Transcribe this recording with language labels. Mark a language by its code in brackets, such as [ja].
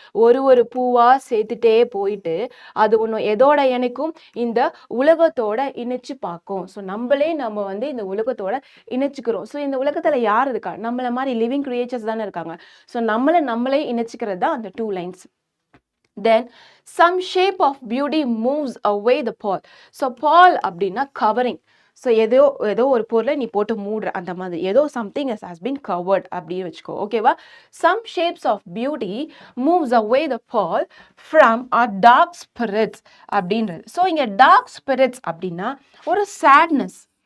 [ta] ஒரு பூவா சேர்த்துட்டே போயிட்டு அது ஒன்று எதோட இணைக்கும்? இந்த உலகத்தோட இணைச்சு பார்க்கும். ஸோ நம்ம வந்து இந்த உலகத்தோட இணைச்சிக்கிறோம். ஸோ இந்த உலகத்துல யார் இருக்கா? நம்மள மாதிரி லிவிங் கிரியேச்சர்ஸ் தானே இருக்காங்க. ஸோ நம்மளே இணைச்சிக்கிறது தான் அந்த 2 lines. [en] Then some shape of beauty moves away the pall. So pall [ta] அப்படின்னா [en] covering. [ta] ஸோ ஏதோ ஏதோ ஒரு பொருளை நீ போட்டு மூடுற அந்த மாதிரி ஏதோ [en] something has been covered [ta] அப்படின்னு வச்சுக்கோ. ஓகேவா? [en] Some shapes of beauty moves away the pall from our dark spirits அப்படின்றது. [ta] ஸோ இங்கே டார்க் ஸ்பிரிட்ஸ் அப்படின்னா ஒரு சேட்னஸ்.